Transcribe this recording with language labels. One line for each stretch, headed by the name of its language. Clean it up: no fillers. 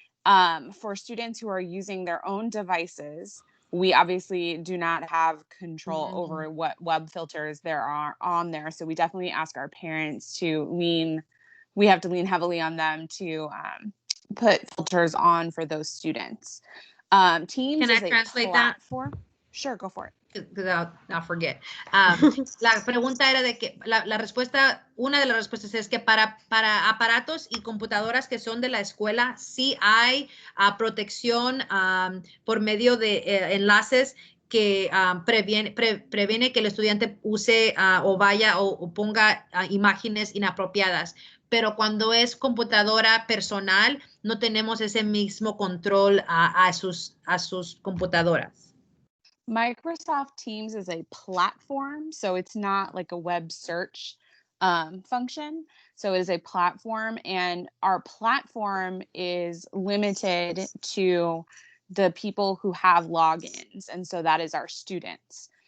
English: For students who are using their own devices, we obviously do not have control over what web filters there are on there. So we definitely ask our parents to lean heavily on them to put filters on for those students. Teams Can I translate that? Sure, go for it. I'll forget.
Spanish: La pregunta era de que una de las respuestas es que para aparatos y computadoras que son de la escuela, sí hay protección por medio de enlaces que previene que el estudiante use o vaya o ponga imágenes inapropiadas. Pero cuando es computadora personal, no tenemos ese mismo control a sus computadoras.
English: Microsoft Teams is a platform, so it's not like a web search function. So it is a platform, and our platform is limited to the people who have logins, and so that is our students.